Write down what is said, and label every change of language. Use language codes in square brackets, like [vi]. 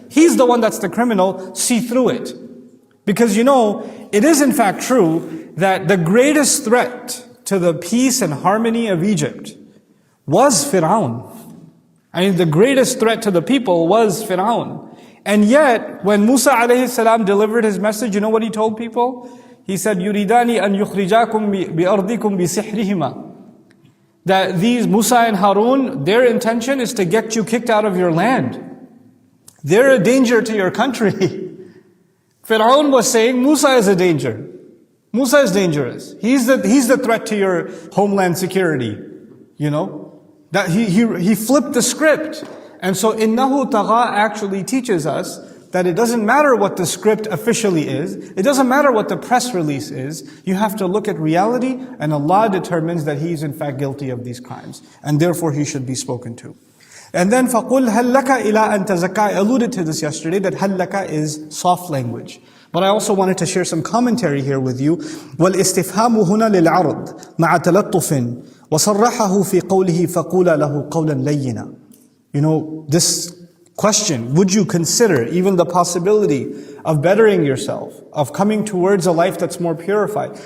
[en] He's the one that's the criminal, see through it. Because it is in fact true that the greatest threat to the peace and harmony of Egypt was Fir'aun. The greatest threat to the people was Fir'aun. And yet, when Musa alayhi salam delivered his message, you know what he told people? He said, [ar] يُرِيدَانِ أَن يُخْرِجَاكُمْ بِأَرْضِكُمْ بِسِحْرِهِمَا. [en] That these Musa and Harun, their intention is to get you kicked out of your land. They're a danger to your country. Fir'aun was saying, Musa is a danger. Musa is dangerous. He's the threat to your homeland security. That he flipped the script. And so, [ar] innahu tagha [en] actually teaches us that it doesn't matter what the script officially is. It doesn't matter what the press release is. You have to look at reality, and Allah determines that he is in fact guilty of these crimes. And therefore he should be spoken to. And then [ar] فَقُلْ هَلْ لَكَ إِلَىٰ أَن تَزَكَّىٰ. [en] I alluded to this yesterday, that [ar] هَلْ لَكَ [en] is soft language. But I also wanted to share some commentary here with you. [ar] وَالْإِسْتِفْهَامُ هُنَا لِلْعَرْضِ مَعَ تَلَطُّفٍ وَصَرَّحَهُ فِي قَوْلِهِ فَقُولَ لَهُ قَوْلًا لَيِّنًا. [en] This question, would you consider even the possibility of bettering yourself, of coming towards a life that's more purified?